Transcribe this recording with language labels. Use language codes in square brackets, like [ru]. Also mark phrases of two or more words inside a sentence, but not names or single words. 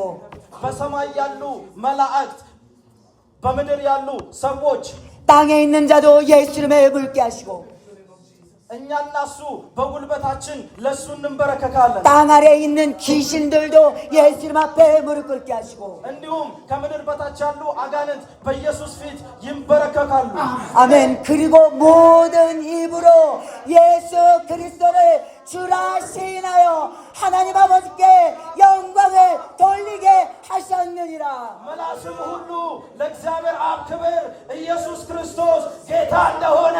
[am] በሰማይ ያሉ መላእክት በምድር ያሉ ሰዎች [ko] 땅에 있는 자도 예수님의 꿇게 하시고 [am] እኛና እሱ በጉልበታችን ለሱ እንበረከካለን። [ko] 땅 아래에 있는 귀신들도 예수님 앞에 무릎 꿇게 하시고 [am] እንዲሁም ከምድር በታች ያሉ አጋንንት በኢየሱስ ፊት ይንበረከካሉ። [ko] 아멘. 그리고 모든 입으로 예수 그리스도를 주라 시인하여 하나님 아버지께 영광을 돌리게 하셨느니라. [am] ምላስም ሁሉ ለእግዚአብሔር አብ ክብር ኢየሱስ ክርስቶስ ጌታ እንደሆነ